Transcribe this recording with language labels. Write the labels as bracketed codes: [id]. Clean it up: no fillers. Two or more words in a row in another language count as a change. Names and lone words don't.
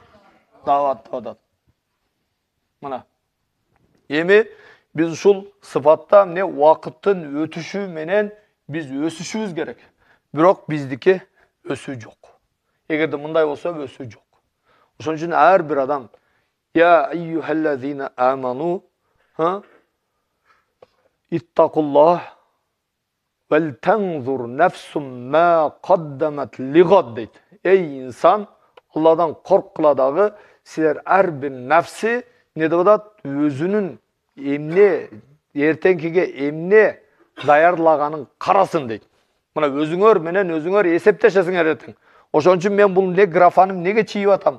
[ky] Дават деп атат. Мына. Эми биз ушул сыфатта эмне убакыттын өтүшү менен биз өсүшүбүз керек. Бирок биздики өсүү жок. Эгерде мындай болсо өсүү жок. Ошон үчүн ар бир адам [ar] يا أيها الذين آمنوا اتقوا الله ولتنظر نفس ما قدمت لغد [ky] дейт. Эй инсан, Алладан корккула дагы, силер ар бир нафси не деп атат? Өзүнүн эмне эртеңкиге эмне даярлаганын карасын дейт. Мына өзүңөр менен өзүңөр эсептешесиңер эртең. Ошон үчүн мен бул графаны эмнеге чийип атам?